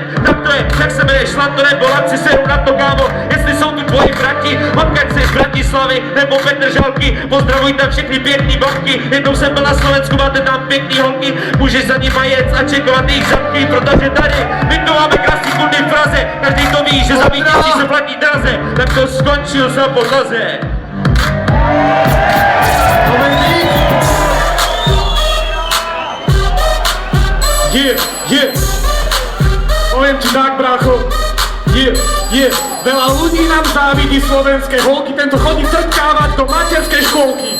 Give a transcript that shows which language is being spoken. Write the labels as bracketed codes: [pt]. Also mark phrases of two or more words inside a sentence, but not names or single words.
[cs] Tak to je, jak se jmenuješ, Lanto nebo Lanci, seru na to, kámo, jestli jsou tu tvoji brati, odkud jsi z Bratislavy nebo Petržalky, pozdravuj tam všechny pěkný babky, jednou jsem byl na Slovensku, máte tam pěkný holky, můžeš za nima jet a čekovat jejich zadky, protože tady my tu máme krásný kundy v Praze, každý to ví, že za vítězí se platí draze, tak to skončil za podlaze. [sk] Poviem ti tak, brácho, veľa ľudí nám závidí slovenské holky, tento chodí trtkávať do materskej školky.